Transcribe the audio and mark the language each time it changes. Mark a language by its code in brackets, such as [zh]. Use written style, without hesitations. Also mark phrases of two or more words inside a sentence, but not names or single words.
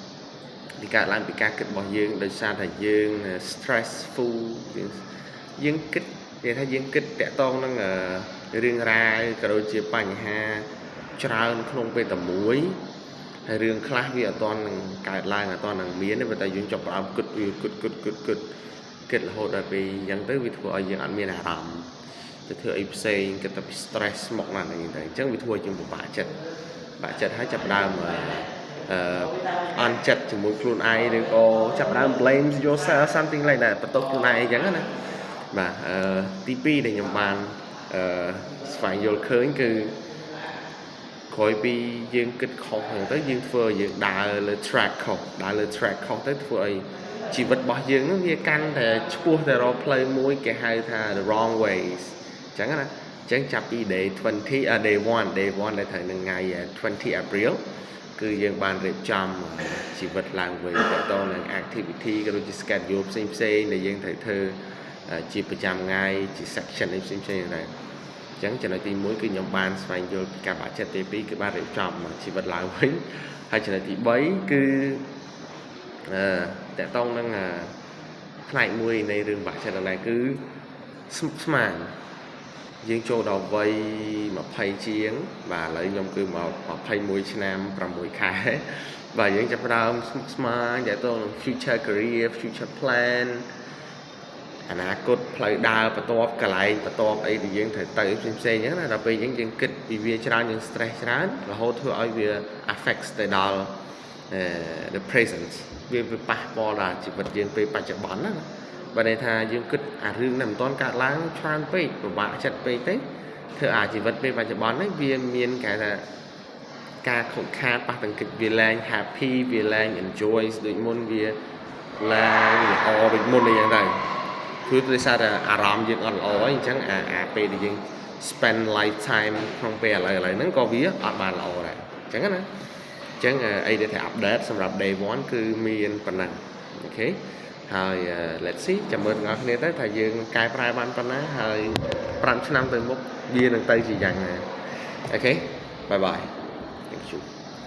[km] ដោយសារតែយើង stressful យើងគិតនិយាយថាយើងគិតតាក់ទងនឹងរឿងរ៉ាវក៏ដូចជាបញ្ហាច្រើនក្នុងពេលតែមួយហើយរឿងខ្លះវាអត់ទាន់នឹងកើតឡើងអត់ទាន់នឹងមានទេតែយើងចាប់ផ្ដើមគិតរហូតដល់ពេលអញ្ចឹងទៅវាធ្វើឲ្យយើងអត់មាន អារម្មណ៍ទៅធ្វើអីផ្សេងគិតតែពី stress មកណាស់ហ្នឹងទៅអញ្ចឹងវាធ្វើឲ្យយើងពិបាកចិត្តហើយចាប់ផ្ដើមអន់ចិត្តជាមួយខ្លួនឯងឬក៏ចាប់ផ្ដើម [en] blame yourself something like that [km] បន្ទោសខ្លួនឯ ងអីចឹងណាបាទទី2ដែលខ្ញុំបានស្វែងយល់ឃើញគឺក្រោយពីយើងគិតខុសហ្នឹងទៅយើងធ្វើឲ្យយើងដើរលើ track ខុសទៅ ធ្វើឲ្យជីវិតរបស់យើងហ្នឹងវាកាន់តែឆ្ពោះទៅរកផ្លូវមួយគេហៅថា [en] the wrong ways [km] អញ្ចឹងណាអញ្ចឹងចាប់ពី day 1 ដែលត្រូវនឹងថ្ងៃ20 April គឺយើងបានរៀបចំជីវិតឡើងវិញទៅតនឹង activity ក៏ដូចជា schedule ផ្សេងដែលយើងត្រូវធ្វើជាប្រចាំថ្ងៃជា section ផ្សេងដែរអញ្ចឹងចំណុចទី1គឺខ្ញុំបានស្វែងយល់ពីការបាក់ចិត្តទី2គឺបានរៀបចំជីវិតឡើងវិញហើយចំណុចទី3គឺ តកតងនឹងផ្នែកមួយនៃរឿងបាក់ចិត្តហ្នឹងគឺស្មានយើងចូលដល់វ័យ20ជាងបាទឥឡូវខ្ញុំគឺមក21ឆ្នាំ6ខែបាទយើងចាប់ផ្ដើមស្មានតទៅនឹង [en] future career future plan [km] អនាគតផ្លូវដើរបន្ទាប់ កន្លែងបន្ទាប់អីដែលយើងត្រូវទៅផ្សេងៗអញ្ចឹងណាដល់ពេលយើងគិតពីវាច្រើនយើង stress ច្រើនរហូតធ្វើឲ្យវា affect ទៅដល់ [en] the present [km] វាប៉ះពាល់ដល់ជីវិតយើងពេល បច្ចុប្បន្នណាបើន័យថាយើងគិតអារឿងហ្នឹងមិនទាន់កើតឡើងច្រើនពេកពិបាកចិត្តពេកទេធ្វើអាជីវិតពេលបច្ចុប្បន្ននេះវាមាន គេថាការខូចខាតប៉ះទាំងគិតវាឡើង happy វាឡើង enjoy ដូចមុនវាឡើងល្អដូចមុន អីយ៉ាងដែរគឺដោយសារតែអារម្មណ៍យើងអត់ល្អអញ្ចឹងអាពេលដែលយើង [en] spend lifetime [km] ក្នុងពេលឥឡូវហ្នឹងក៏វាអត់បានល្អដែរអញ្ចឹងណាអញ្ចឹងអីដែលថា update សម្រាប់ day 1 គឺមានប៉ុណ្ណឹងអូខេហើយ [en] let's see [km] ចាំមើលទាំងអស់គ្នាទៅថាយើងកែប្រែបានប៉ុណ្ណាហើយ5ឆ្នាំទៅមុខវានឹងទៅជាយ៉ាងណាអូខេ [en] bye bye thank you